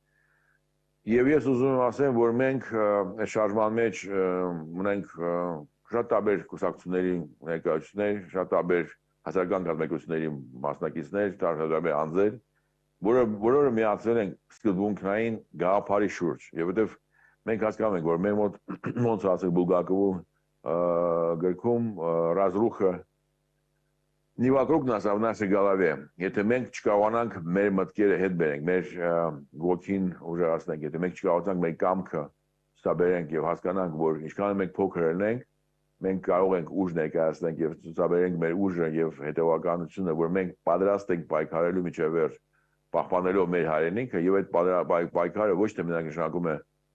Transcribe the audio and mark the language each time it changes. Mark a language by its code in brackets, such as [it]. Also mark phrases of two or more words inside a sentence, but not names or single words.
[hy] Եվ ես ուզում եմ ասեմ, որ մենք շարժման մեջ ունենք շատ տարբեր կուսակցությունների ներկայացուցիչներ, շատ տարբեր հասարակական կազմակերպությունների մասնակիցներ, տարբեր անձեր, որոնք միացել են սկզբունքային գաղափարի շուրջ, եւ որովհետեւ մենք հասկանում ենք, որ մեր մոտ ոնց ասել Բուլգակովի գրքում [ru] «Разруха не вокруг нас, а в нашей голове». [hy] Եթե մենք չկարողանանք մեր մտքերը հետ բերենք, մեր ոգին ուժեղացնենք, եթե մենք չկարողանանք մեր կամքը ցուցաբերենք եւ հասկանանք, որ ինչքան մենք փոքր ենք, մենք կարող ենք ուժ ներկայացնենք եւ ցուցաբերենք մեր ուժը եւ հետեւականությունը, որ մենք պատրաստ ենք պայքարելու միջև վերջ, պահպանելով մեր հայրենիքը եւ այդ պայքարը ոչ թե մենակ նշանակում է